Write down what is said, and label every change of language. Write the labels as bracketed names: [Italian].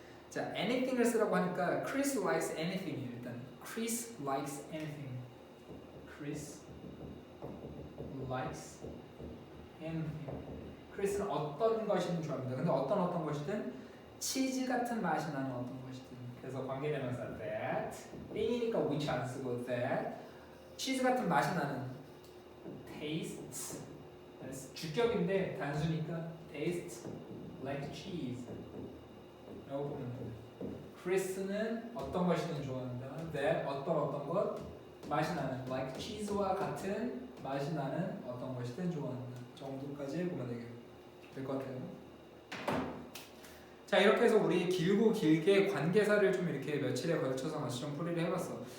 [Korean] 자, anything을 쓰라고 하니까 [English] Chris likes anything. [Korean] 일단 [English] Chris likes anything. Chris likes anything. [Korean] 크리스는 어떤 것이든 좋아합니다. 근데 어떤 것이든 치즈 같은 맛이 나는 어떤 것이든. 그래서 관계대명사 that. 띵이니까 which 안 쓰고 that. 치즈 같은 맛이 나는 tastes. 주격인데 단수니까 [English] tastes like cheese. [Korean] 라고 보면 돼요. 크리스는 어떤 것이든 좋아한다. that 어떤 것 맛이 나는 like cheese와 같은 맛이 나는 어떤 것이든 좋아한다 정도까지 보면 될 것 같아요. 자 이렇게 해서 우리 길고 길게 관계사를 좀 이렇게 며칠에 걸쳐서 같이 좀 풀이를 해봤어.